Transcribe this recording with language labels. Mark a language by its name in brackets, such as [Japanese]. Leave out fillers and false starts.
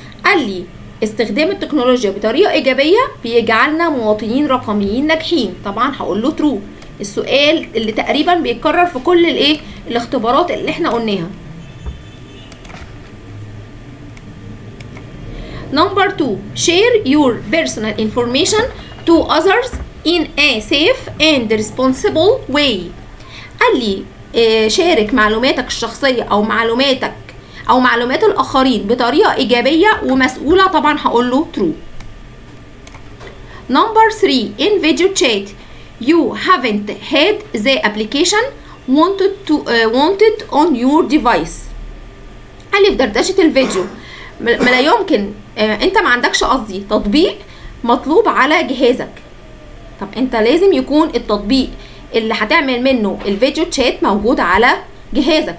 [Arabic] قال لي استخدام التكنولوجيا بطريقة إيجابية بيجعلنا مواطنين رقميين ناجحين. طبعا هقول له true. السؤال اللي تقريبا بيتكرر في كل الاختبارات اللي احنا قلناها. [English] Number 2 share your personal information to others in a safe and responsible way. [Arabic] قال لي شارك معلوماتك الشخصية أو معلومات الآخرين بطريقة إيجابية ومسؤولة. طبعا هقول له true. [English] Number 3 in video chat you haven't had the application wanted on your device. [Arabic] قال لي في دردشة الفيديو ما لا يمكن انت ما عندكش قصدي تطبيق مطلوب على جهازك. طب انت لازم يكون التطبيق اللي هتعمل منه الفيديو تشات موجود على جهازك.